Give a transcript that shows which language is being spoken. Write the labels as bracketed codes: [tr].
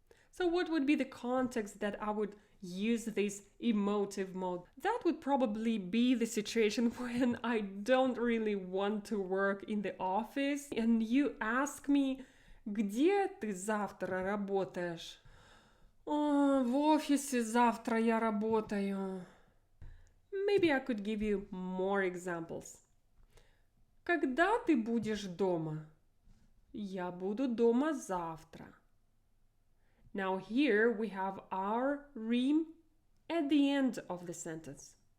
[en] So what would be the context that I would use this emotive mode? That would probably be the situation when I don't really want to work in the office and you ask me, [ru] где ты завтра работаешь? В офисе завтра я работаю. [en] Maybe I could give you more examples. [ru] Когда ты будешь дома? Я буду дома завтра. [en] Now here we have our rhyme at the end of the sentence.